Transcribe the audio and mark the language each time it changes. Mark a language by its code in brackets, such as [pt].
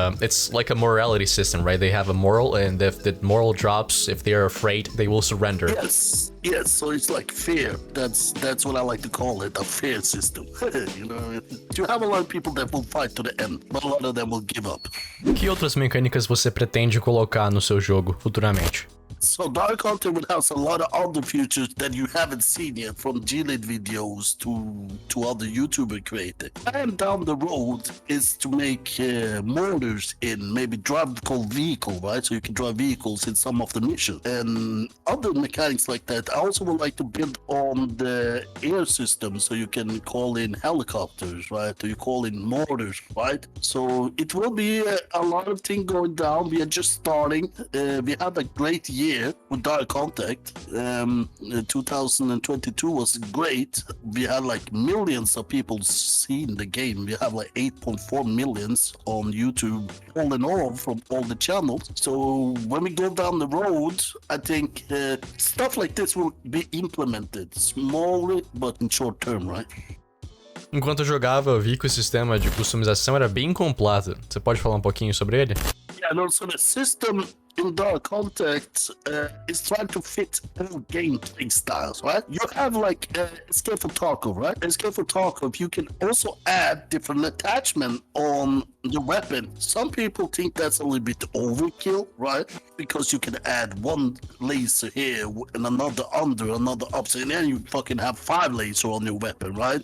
[en] It's like a morality system, right? They have a moral, and if the moral drops, if they're afraid, they will surrender. Yes. So it's like fear. That's what I like to call it, a fear system. You know, you have a lot of people that will fight to the end, but a lot of them will give up. [pt] Que outras mecânicas você pretende colocar no seu jogo futuramente? [en] So Dark Hunter would have a lot of other features that you haven't seen yet, from G-Lit videos to other YouTuber creators. And down the road is to make motors in maybe drivable vehicle, right? So you can drive vehicles in some of the missions and other mechanics like that. I also would like to build on the air system, so you can call in helicopters, right? So you call in motors, right? So it will be a lot of things going down. We are just starting. We had a great year with Dark Contact. 2022 was great. We had like millions of people seeing the game. We have like 8.4 millions on YouTube all in all from all the channels. So when we go down the road, I think stuff like this will be implemented slowly but in short term, right? [pt] Enquanto eu jogava, eu vi que o sistema de customização era bem completo. Você pode falar um pouquinho sobre ele? [en] Yeah, no, so the system in Dark Contact is trying to fit all gameplay styles, right? You have like Escape from Tarkov, right? Escape from Tarkov, you can also add different attachment on the weapon. Some people think that's a little bit overkill, right? Because you can add one laser here and another under, another up, and then you fucking have 5 lasers on your weapon, right?